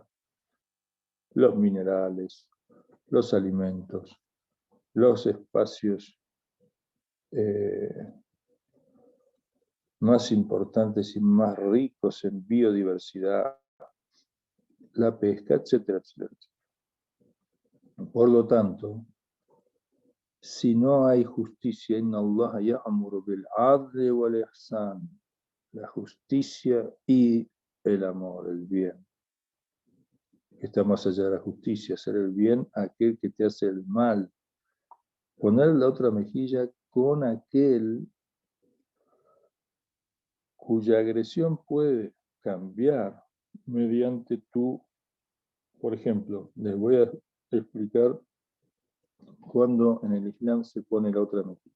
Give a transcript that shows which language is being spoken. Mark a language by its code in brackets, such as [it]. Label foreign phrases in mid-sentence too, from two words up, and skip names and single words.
[es] Los minerales, los alimentos, los espacios más importantes y más ricos en biodiversidad, la pesca, etcétera, etcétera. Por lo tanto, si no hay justicia, [ar] إن الله يأمر بالعدل والإحسان, [es] la justicia y el amor, el bien. Está más allá de la justicia, hacer el bien a aquel que te hace el mal. Poner la otra mejilla con aquel cuya agresión puede cambiar mediante tu, por ejemplo, les voy a explicar cuando en el Islam se pone la otra mejilla.